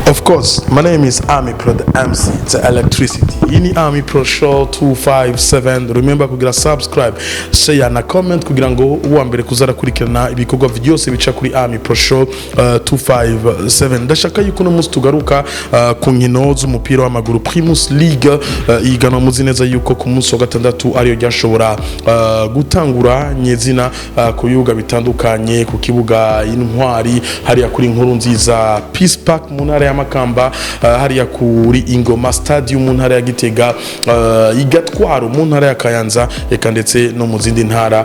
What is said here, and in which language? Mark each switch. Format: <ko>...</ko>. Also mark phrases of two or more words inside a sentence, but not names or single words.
<en>course, my name is Army Pro the MC, the electricity.</en> <rn>Ini Army Pro Show 257. Remember kugira subscribe, share na comment kugira ngo uwa mbere kuzara kurikirana ibikorwa byose bica kuri Army Pro Show 257. Ndashaka yuko no musi tugaruka ku nkino z'umupira w'amaguru Primus League, igana muzi neza yuko ku munsi wa gatandatu ariyo ryashobora gutangura nyezina ku bibuga bitandukanye, ku kibuga Intwari hariya kuri Nkuru Nziza Peace Park mu ntara ya Makamba, hariya kuri Ingoma Stadium mu ntara ya Gitega, Igatwaro mu ntara ya Kayanza, eka ndetse no mu zindi ntara.</rn>